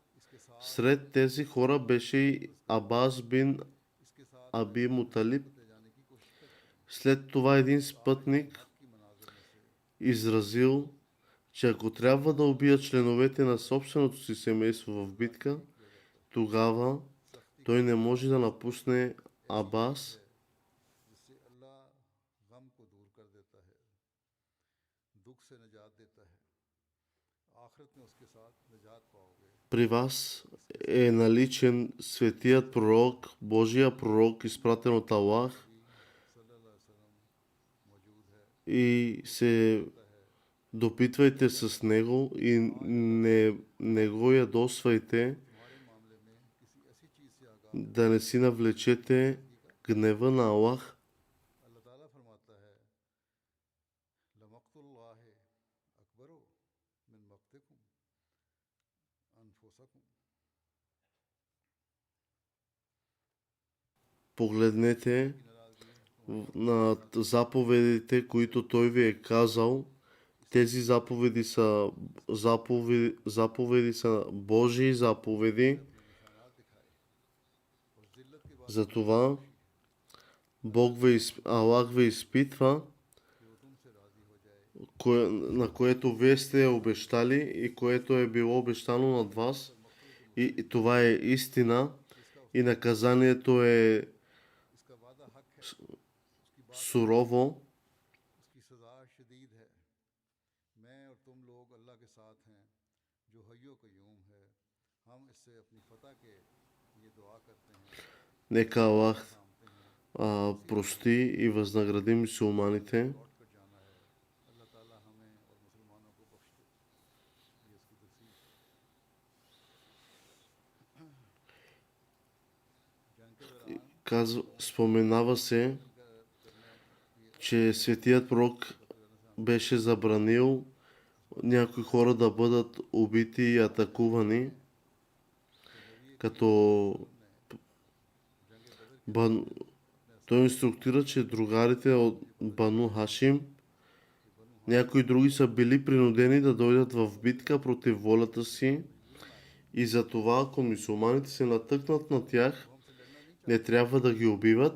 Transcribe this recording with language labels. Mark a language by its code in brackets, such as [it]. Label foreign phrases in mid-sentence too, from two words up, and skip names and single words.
[bg] Сред тези хора беше и Абас бин Аби Муталиб. След това един спътник изразил, че ако трябва да убият членовете на собственото си семейство в битка, тогава той не може да напусне Абас. [ur] جس سے اللہ غم کو دور کر دیتا ہے، دکھ سے نجات دیتا ہے. آخرت میں اس کے ساتھ نجات پاؤ گے. [bg] При вас е наличен светият пророк, Божия пророк, изпратен от Аллах, и се допитвайте с него и не го ядосвайте, да не си навлечете гнева на Аллах. [ur] اللہ تعالیٰ فرماتا ہے [ar] لمقت الله أكبر من مقتكم أنفسكم. [bg] Погледнете над заповедите, които той ви е казал. Тези заповеди са заповеди са Божии заповеди. Затова Аллах ви изпитва, на което вие сте обещали и което е било обещано над вас. И това е истина. И наказанието е сурово. [ur] اس کی سزا شدید ہے. میں اور تم لوگ اللہ کے ساتھ ہیں جو [ar] حي قيوم [ur] ہے. ہم اس سے اپنی فتح کے لیے دعا کرتے ہیں, [bg] Нека Аллах [ur] تھامتے ہیں, [bg] прости и възнагради мюсюлманите. [ur] لوٹ کر جانا ہے. اللہ تعالیٰ ہمیں اور مسلمانوں کو بخش دے. یہ اس کی تفسیر ہے۔ جنگ کے دوران [bg] Споменава се, че светият пророк беше забранил някои хора да бъдат убити и атакувани, като той инструктира, че другарите от Бану Хашим, някои други са били принудени да дойдат в битка против волята си и затова, ако мюсюлманите се натъкнат на тях, не трябва да ги убиват.